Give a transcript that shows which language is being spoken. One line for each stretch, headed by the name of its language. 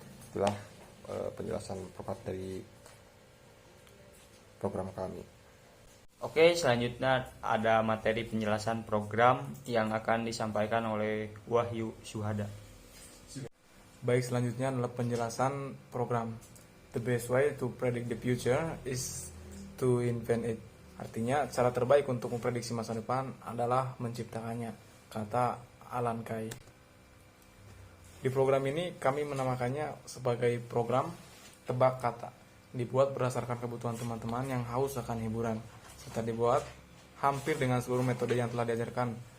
Indonesian: Itulah penjelasan program dari program kami. Oke, selanjutnya ada materi penjelasan program yang akan disampaikan oleh Wahyu Syuhada. Baik, selanjutnya adalah penjelasan program.
English: The best way to predict the future is to invent it.
Indonesian: Artinya, cara terbaik untuk memprediksi masa depan adalah menciptakannya, kata Alan Kay. Di program ini kami menamakannya sebagai program tebak kata. Dibuat berdasarkan kebutuhan teman-teman yang haus akan hiburan, serta dibuat hampir dengan seluruh metode yang telah diajarkan